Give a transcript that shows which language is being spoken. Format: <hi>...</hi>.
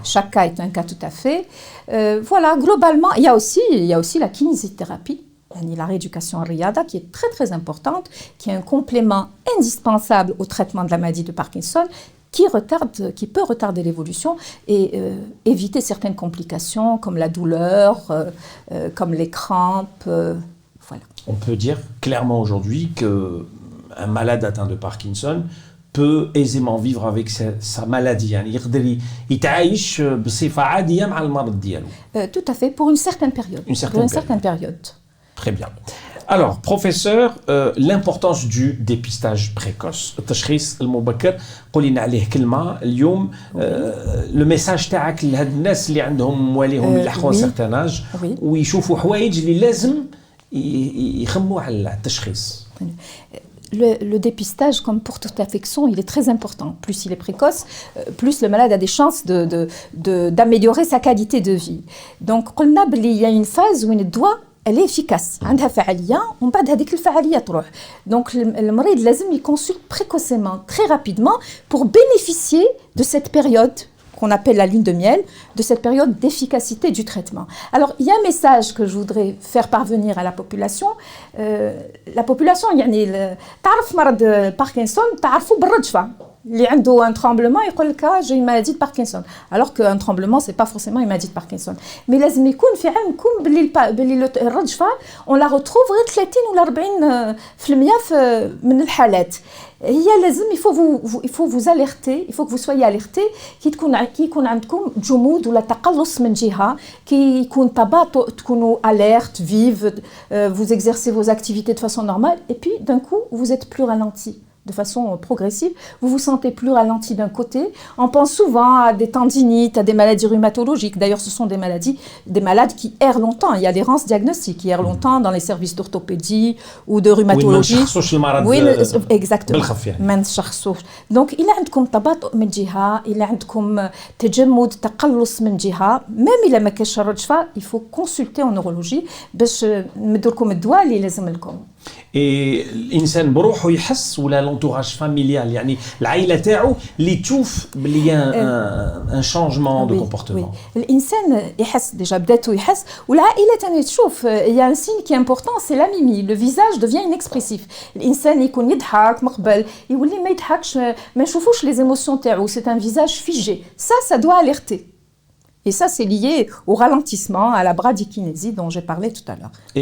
<fr>Chaque cas est un cas tout à fait. Voilà, globalement, il y a aussi la kinésithérapie, la rééducation riyada, qui est très très importante, qui est un complément indispensable au traitement de la maladie de Parkinson, qui peut retarder l'évolution et éviter certaines complications comme la douleur, comme les crampes. Voilà. On peut dire clairement aujourd'hui que un malade atteint de Parkinson peut aisément vivre avec sa maladie.</fr> <ar>يعني يقدر يتعايش بصفة عادية مع المرض ديالو.</ar> <fr>Tout à fait, pour une certaine période. Pour une certaine période. Très bien. Alors, professeur, l'importance du dépistage précoce.</fr> <ar>التشخيص المبكر قولينا عليه كلمة اليوم.</ar> <fr>Le message</fr> <ar>تاعك لهاد الناس اللي عندهم مواليهم يلحقوا</ar> <fr>certain âge</fr> <ar>ويشوفوا حوايج اللي لازم يخموا على التشخيص.</ar> <fr>Le dépistage, comme pour toute affection, il est très important. Plus il est précoce, plus le malade a des chances d'améliorer sa qualité de vie. Donc, il y a une phase où une doigt, elle est efficace.</fr> <ar>عندها فعالية ومن بعد هذيك الفعالية تروح.</ar> <fr>Donc,</fr> <ar>المريض لازم</ar> <fr>يconsulte précocement, très rapidement, pour bénéficier de cette période qu'on appelle la lune de miel, de cette période d'efficacité du traitement. Alors, il y a un message que je voudrais faire parvenir à la population. La population,</fr> <ar>يعني تعرف مرض باركنسون تعرفوا بالرجفة. اللي عنده</ar> <fr>un tremblement</fr> <ar>يقول لك</ar> <fr>j'ai une maladie de Parkinson. Alors qu'un tremblement c'est pas forcément une maladie de Parkinson. Mais</fr> <ar>لازم يكون في علمكم باللي الرجفة</ar> <fr>on la retrouve</fr> <ar>غير 30 ولا 40% من الحالات.</ar> <fr>هي لازم il faut vous alerter, il faut que vous soyez alertés</fr> <ar>كي يكون عندكم جمود ولا تقلص من جهة كي يكون تباطؤ تكونوا</ar> <fr>alerte, vive, vous exercez vos activités de façon normale et puis d'un coup vous êtes plus ralenti. De façon progressive, vous vous sentez plus ralenti d'un côté. On pense souvent à des tendinites, à des maladies rhumatologiques. D'ailleurs, ce sont des malades qui errent longtemps. Il y a l'errance diagnostique qui errent longtemps dans les services d'orthopédie ou de rhumatologie. Oui, exactement. Donc, il y a</fr> <ar>عندكم تباطؤ من جهة,</ar> <fr>il y a</fr> <ar>عندكم تجمد تقلص من جهة.</ar> <fr>Même</fr> <ar>إلا ما كاش الرجفة,</ar> <fr>il faut consulter en neurologie</fr> <ar>باش نمدوا لكم الدواء اللي لازم لكم. et الانسان بروحه يحس ولا</ar> <fr>l'entourage familial</fr> <ar>يعني العائله تاعو اللي تشوف بلي</ar> <fr>y a un changement de comportement.</fr> <ar>الانسان يحس ديجا بداتو يحس والعائله ثاني تشوف</ar> <fr>il y a un signe qui est important c'est la mimie le visage devient inexpressif</fr> <ar>الانسان يكون يضحك مقبل يولي ما يضحكش ما نشوفوش</ar> <fr>les émotions تاعو c'est un visage figé ça doit alerter. Et ça, c'est lié au ralentissement, à la bradykinésie dont j'ai parlé tout à l'heure.</fr>